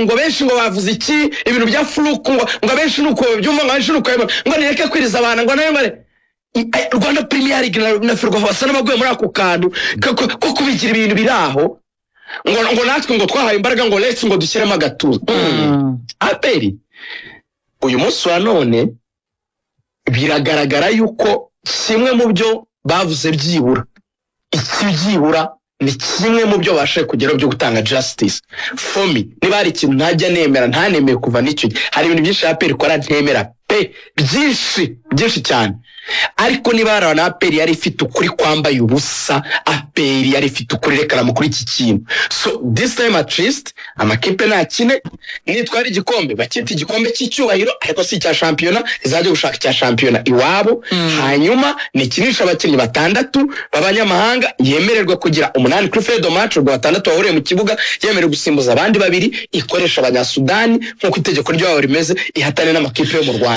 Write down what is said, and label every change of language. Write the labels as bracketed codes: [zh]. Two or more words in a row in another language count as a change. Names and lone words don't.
[rw] ngo benshi ngo bavuze iki ibintu bya fluke ngo benshi nuko byumva ngo benshi nuko ngo nireke kwiriza abantu ngo nayo Rwanda Premier League na Ferwafa basa n'abaguye muri ako kantu ko kubigira ibintu biraho ngo natwe ngo twahaye imbaraga ngo let's ngo dushyiremo agatuza APR uyu munsi wa none biragaragara yuko kimwe mu byo bavuze byibura ni kimwe mu byo bashaye kugera byo gutanga [en] justice for me [rw] niba hari ikintu ntajya nemera ntanemeye kuva n'icyo hari ibintu byinshi APR ikora ntemera pe byinshi cyane ariko niba hari na APR yari ifite ukuri kwambaye ubusa, APR yari ifite ukuri rekana kuri iki kintu. [en] So this time at least [rw] amakipe nakine nitwara igikombe bakita igikombe cy'icyubahiro, ariko si cya shampiyona, izajya gushaka cya shampiyona iwabo. Hanyuma nikinisha abakinnyi batandatu b'abanyamahanga, yemererwa kugira 8 kuri Fredo match, ubwo batandatu bahuriye mu kibuga, yemererwa gusimbuza abandi babiri, ikoresha abanyasudani nk'uko itegeko ryabo rimeze, ihatane n'amakipe yo mu Rwanda.